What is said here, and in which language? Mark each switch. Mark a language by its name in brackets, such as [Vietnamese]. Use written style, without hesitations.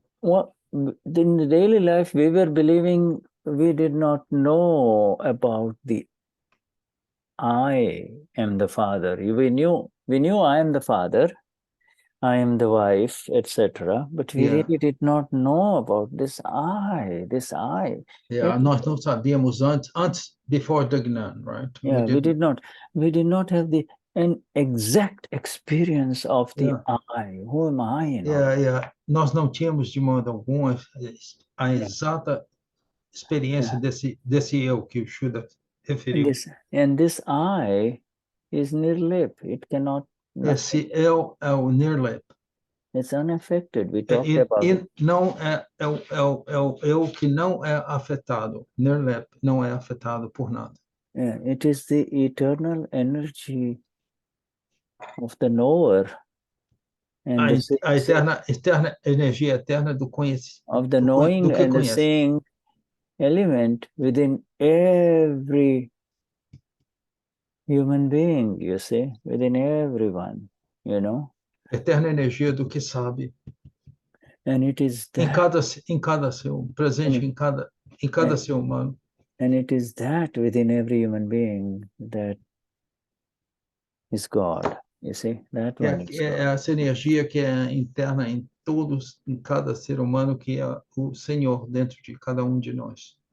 [English] Well, in the daily life, we were believing we did not know about the I am the father. We knew I am the father, I am the wife, etc. But we really did not know about this I. [Portuguese] Nós não sabíamos antes, [English] before the Gnan, right? We did not have the an exact experience of the I. Who am I? You know? [Portuguese] Nós não tínhamos de modo algum a exata experiência desse eu que o Shuddha referiu. [English] And this I is NIRLEYP. It cannot. [Portuguese] Esse eu é o NIRLEYP. [English] It's unaffected. We talked about it. [Portuguese] Não é o eu que não é afetado. NIRLEYP não é afetado por nada. [English] It is the eternal energy of the knower. And [Portuguese] a eterna energia eterna do conhecimento. [English] Of the knowing and the seeing element within every human being, you see, within everyone, you know. [Portuguese] Eterna energia do que sabe. [English] And it is that, [Portuguese] em cada ser, presente em cada ser humano. [English] And it is that within every human being that is God, you see. That one is God. [Portuguese] Essa energia que é interna em cada ser humano, que é o Senhor dentro de cada de nós.